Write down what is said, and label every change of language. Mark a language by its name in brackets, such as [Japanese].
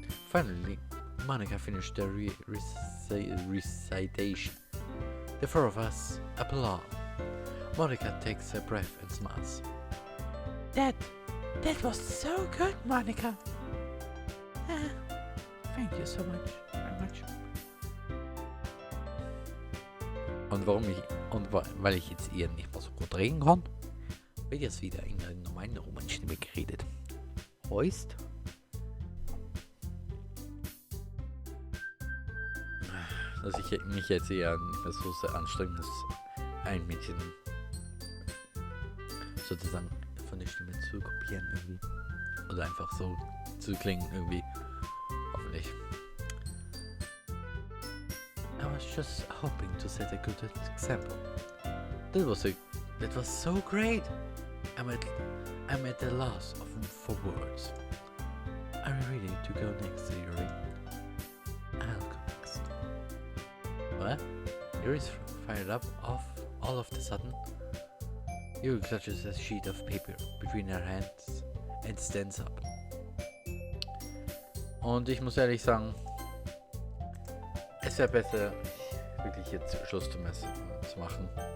[English] Finally, Monica finished the recitation. The four of us applaud. Monica takes a breath and smiles. That was so good, Monica. Thank you so much, very much. [German] Und weil ich jetzt ihr nicht mehr so gut reden kann, wird jetzt wieder in einer normalen Romanstimme geredet. Heißt, dass ich mich jetzt eher nicht mehr so sehr anstrengen muss, ein Mädchen sozusagen von der Stimme zu kopieren irgendwie. Oder einfach so zu klingen irgendwie. Hoffentlich. [English] I was just hoping to set a good example. That was a That was so great. I'm at the loss for words. Are you ready to go next, Yuri? I'll go next. What? Yuri's fired up all of a sudden. Yuri clutches a sheet of paper between her hands and stands up. [German] Und ich muss ehrlich sagen, es wäre besser, wirklich jetzt Schluss zu machen.